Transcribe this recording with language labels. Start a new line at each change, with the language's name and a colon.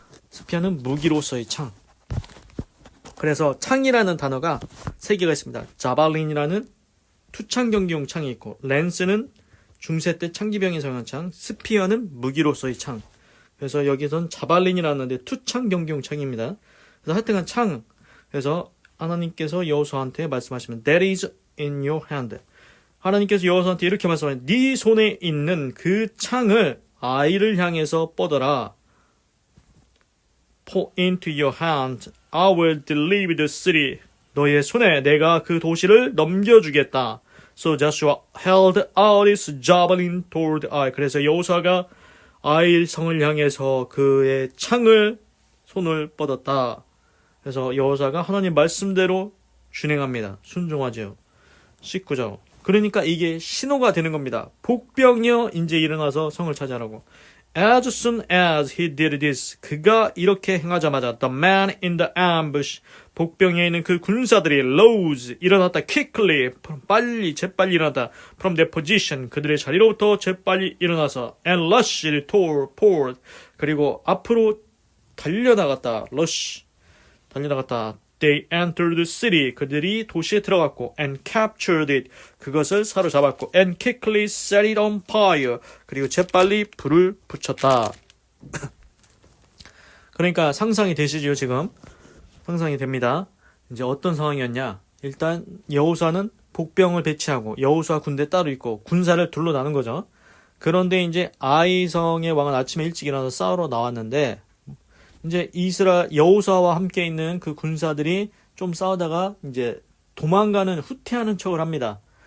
Korean: 스피어는 무기로서의 창. 그래서 창이라는 단어가 세 개가 있습니다. 자발린이라는 투창 경기용 창이 있고 랜스는 중세 때 창기병이 사용한 창, 스피어는 무기로서의 창. 그래서 여기선 자발린이라는데 투창 경기용 창입니다. 그래서 하여튼간 창. 그래서 하나님께서 여호수아한테 말씀하시면
English: That is in your hand.
Korean: 하나님께서 여호수아한테 이렇게 말씀하시면 네 손에 있는 그 창을 아이를 향해서 뻗어라.
English: Put into your hand. I will deliver the city.
Korean: 너의 손에 내가 그 도시를 넘겨주겠다.
English: So Joshua held out his javelin toward Ai.
Korean: 그래서 여호수아가 아이 성을 향해서 그의 손을 뻗었다. 그래서 여호수아가 하나님 말씀대로 준행합니다. 순종하죠. 19절. 그러니까 이게 신호가 되는 겁니다. 복병이여 이제 일어나서 성을 차지하라고.
English: As soon as he did this,
Korean: 그가 이렇게 행하자마자
English: the man in the ambush,
Korean: 복병에 있는 그 군사들이
English: rose,
Korean: 일어났다.
English: quickly,
Korean: 재빨리 일어났다.
English: from their position,
Korean: 그들의 자리로부터 재빨리 일어나서
English: and rushed toward,
Korean: 그리고 앞으로 달려나갔다. 달려나갔다.
English: They entered the city.
Korean: 그들이 도시에 들어갔고
English: and captured it.
Korean: 그것을 사로잡았고
English: and quickly set it on fire.
Korean: 그리고 재빨리 불을 붙였다. 그러니까 상상이 되시죠, 지금? 상상이 됩니다. 이제 어떤 상황이었냐? 일단 여호수아는 복병을 배치하고 여호수아 군대 따로 있고 군사를 둘러나는 거죠. 그런데 이제 아이성의 왕은 아침에 일찍 일어나서 싸우러 나왔는데 이제 여호수아와 함께 있는 그 군사들이 좀 싸우다가 이제 도망가는 후퇴하는 척을 합니다.